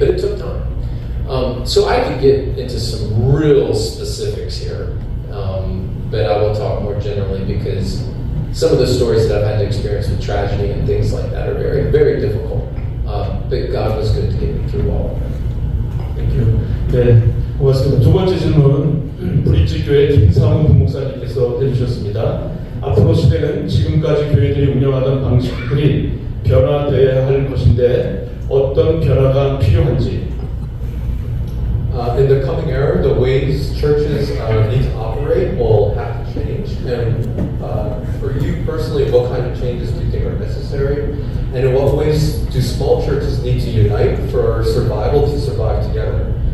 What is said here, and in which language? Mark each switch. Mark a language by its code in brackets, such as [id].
[en] But it took time. So I could get into some real specifics here. But I will talk more generally because some of the stories that I've had to experience with tragedy and things like that are very, very difficult. But God was good to get me through all of them. Thank you. [ko] 네, 고맙습니다. 2번째 질문은 브릿지교회 김상훈 부목사님께서 해주셨습니다. 앞으로 시대는 지금까지 교회들이 운영하던 방식들이 변화되어야 할 것인데 어떤 변화가 필요한지. [en] In the coming era, the ways churches need to operate will have to change. And for you personally, what kind of changes do you think are necessary? And in what ways do small churches need to unite for survival to survive together?